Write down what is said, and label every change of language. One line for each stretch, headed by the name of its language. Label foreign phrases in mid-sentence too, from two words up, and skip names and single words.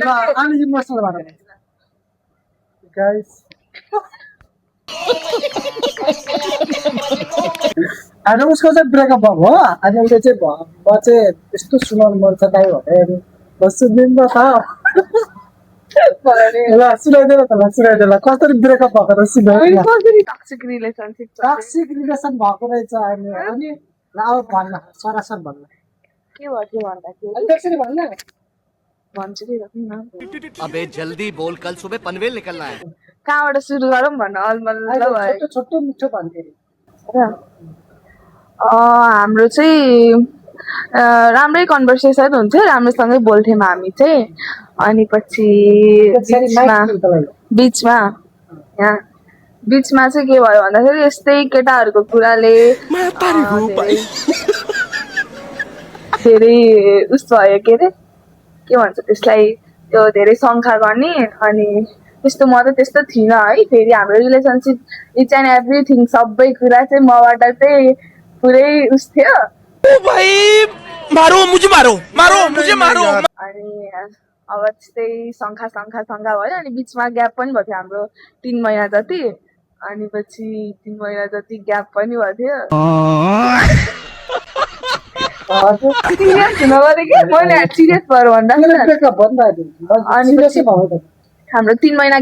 Nepali: ल अलि इमोसनल भएर गाइस अनि उसको चाहिँ ब्रेकअप भएको हो अनि उसले चाहिँ म चाहिँ यस्तो सुनाउनु मन छ दाइ भने अनि म सुनिदिनु त ल सुनाइदिनु त ल सुनाइदिनु ल कसरी ब्रेकअप भएको त सुनाइदिनु
English: कसरी toxic relationship toxic relation
Nepali: भएको रहेछ अनि अनि ल अब भन्न सरासर भन्न के भयो के भन्दाखेरि अनि त्यसरी भन्न भन्छु कि न
Hindi: अबे जल्दी बोल कल सुबह पनवेल निकलना है
Nepali: कहाँबाट सुरु गरौँ भन्न अलमल्ल भयो छोटो छोटो मिठो भन्थेँ हाम्रो चाहिँ राम्रै कन्भर्सेसन हुन्थ्यो राम्रोसँगै बोल्थ्यौँ हामी चाहिँ अनि पछि बिचमा चाहिँ के भयो भन्दाखेरि यस्तै केटाहरूको कुराले धेरै उस भयो के अरे के भन्छ त्यसलाई त्यो धेरै शङ्का गर्ने अनि त्यस्तो म त त्यस्तो थिइनँ है फेरि हाम्रो रिलेसनसिप
English: each and everything
Nepali: सबै कुरा चाहिँ मबाट चाहिँ पुरै उस थियो
Hindi: भाई मारो मुझे मारो
Nepali: अनि अब त्यस्तै शङ्का भयो अनि बिचमा ग्याप पनि भयो थियो हाम्रो 3 महिना जति अनि पछि 3 महिना जति ग्याप पनि भयो थियो सिरियस हुन पऱ्यो कि मैले सिरियस भएर भन्दा अनि हाम्रो 3 महिना